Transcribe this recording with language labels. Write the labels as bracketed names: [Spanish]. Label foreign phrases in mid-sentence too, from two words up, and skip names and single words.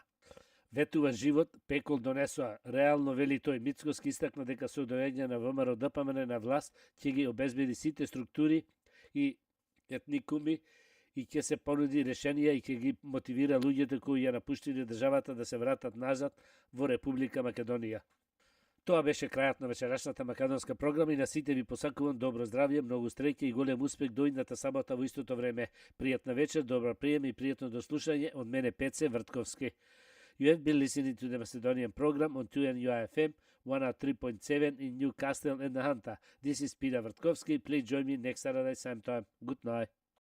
[Macedonian] Ветува живот, пекол донесоа. Реално, вели тој, Мицковски истакна дека со доаѓање на ВМРО ДПМН на власт ќе ги обезбеди сите структури и етникуми и ќе се понуди решенија и ќе ги мотивира луѓето кои ја напуштиле државата да се вратат назад во Република Македонија. Тоа беше крајот на вечерашната македонска програма и на сите ви посакувам добро здравје, многу среќа и голем успех до идната сабота во истото време. Пријатна вечер, добра прием и пријатно дослушање од мене Пеце Вртковски. [English] You have been listening to the Macedonian program on 2NUI FM 103.7 in Newcastle and Nahanta. This is Peter Vrtkovski. Please join me next Saturday same time. Good night.